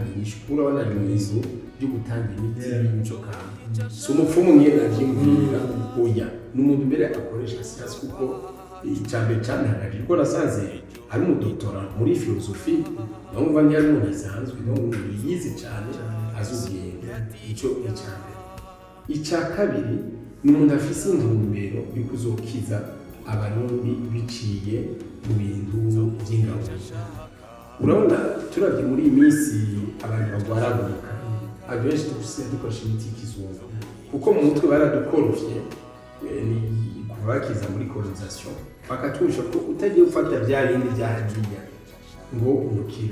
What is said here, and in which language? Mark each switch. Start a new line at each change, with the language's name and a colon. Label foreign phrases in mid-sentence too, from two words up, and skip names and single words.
Rundi: inyishukura wana ibimezo byo gutanga imiti y'inzoka si umupfumu ngenda avyumvira oya n'umuntu mbere akoresha siyansi kuko icyambere cyane hagati ko nasanze ari umudoktora muri filozofi numva ndi ari umuntu asanzwe n'umuntu yize cyane azubwenge icyo icyambere icya kabiri n'umuntu afise intumbero yo kuzokiza abarundi biciye mu bintu by'ingabo. Urabona turavye muri iyi minsi abantu bagwaragurika abenshi dukoresha imiti y'ikizungu kuko mu mutwe baradukorofye ni kuva bakiza muri colonisation bakatwisha ko utagiye gufata bya bindi byahagiye ngo umukire.